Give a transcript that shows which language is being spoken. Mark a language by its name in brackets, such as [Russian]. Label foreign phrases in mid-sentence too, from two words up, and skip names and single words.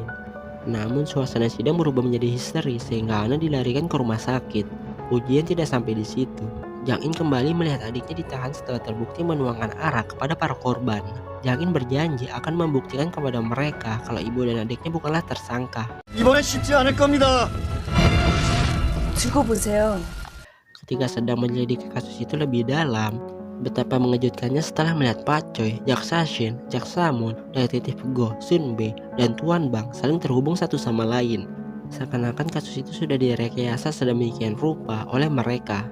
[Indonesian] Namun suasana sidang berubah menjadi histeris sehingga Hana dilarikan ke rumah sakit. Ujian tidak sampai di situ. Jang In kembali melihat adiknya ditahan setelah terbukti menuangkan arak kepada para korban. Jang In berjanji akan membuktikan kepada mereka kalau ibu dan adiknya bukanlah tersangka. [Korean] 이번엔 쉽지 않을 겁니다. 두고 보세요. [Indonesian] Ketika sedang menyelidiki kasus itu lebih dalam, betapa mengejutkannya setelah melihat Pak Choi, jaksa Shin, jaksa Moon, detektif Go, Sunbe, dan Tuan Bang saling terhubung satu sama lain. Seakan-akan kasus itu sudah direkayasa sedemikian rupa oleh mereka.